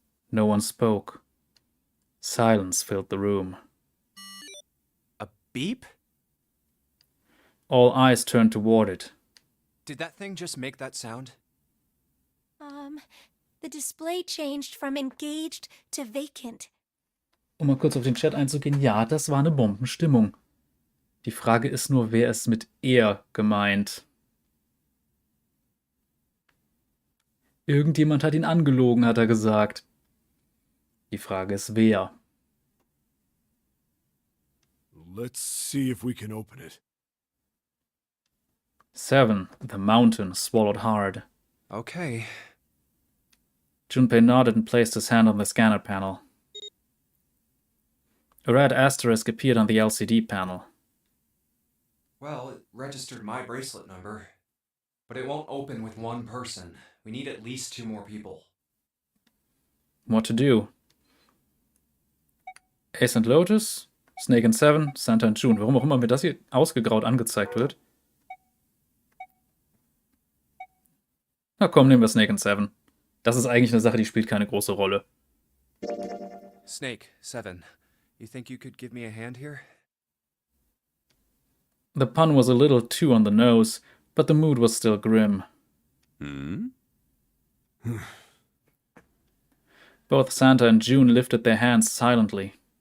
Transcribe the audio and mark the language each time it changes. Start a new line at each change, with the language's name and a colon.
English: No one spoke. Silence filled the room. A beep? All eyes turned toward it. Did that thing just make that sound? The display changed from engaged to vacant.
German: Um mal kurz auf den Chat einzugehen, ja, das war eine Bombenstimmung. Die Frage ist nur, wer ist mit er gemeint? Irgendjemand hat ihn angelogen, hat er gesagt. Die Frage ist, wer?
English: Let's see if we can open it. 7. The mountain swallowed hard. Okay. Junpei nodded and placed his hand on the scanner panel. A red asterisk appeared on the LCD panel. Well, it registered my bracelet number. But it won't open with one person. We need at least 2 more people. What to do? Ace and Lotus, Snake and 7, Santa and June.
German: Warum auch immer mir das hier ausgegraut angezeigt wird. Na komm, nehmen wir Snake and 7. Das ist eigentlich eine Sache, die spielt keine große Rolle.
English: Snake, 7. You think you could give me a hand here? The pun was a little too on the nose, but the mood was still grim. Both Santa and June lifted their hands silently.